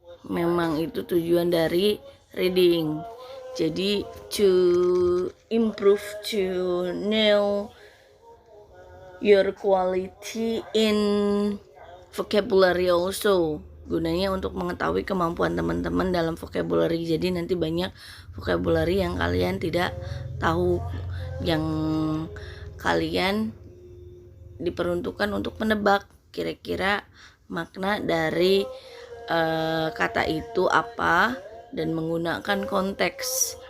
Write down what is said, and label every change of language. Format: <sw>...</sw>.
<id>Memang itu tujuan dari reading. Jadi</id> <en>to improve, to know your quality in vocabulary also.</en> <id>Gunanya untuk mengetahui kemampuan teman-teman dalam vocabulary. Jadi nanti banyak vocabulary yang kalian tidak tahu, yang kalian diperuntukkan untuk menebak kira-kira makna dari kata itu apa, dan menggunakan konteks.</id>